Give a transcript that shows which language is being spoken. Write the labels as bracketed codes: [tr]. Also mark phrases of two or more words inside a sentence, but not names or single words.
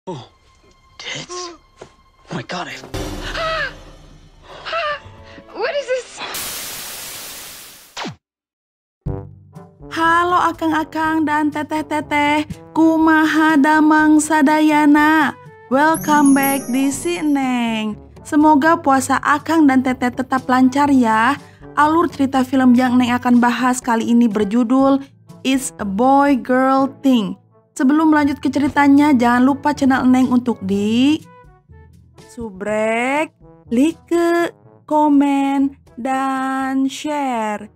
[en] Oh, tits. Oh my god, What is this? [su] Halo akang-akang dan teteh-teteh, kumaha damang sadayana. Welcome back di Si Neng. [id] Semoga puasa akang dan teteh tetap lancar ya. Alur cerita film yang Neng akan bahas kali ini berjudul It's a Boy Girl Thing. Sebelum lanjut ke ceritanya, jangan lupa channel Neng untuk di subrek, like, komen, dan share.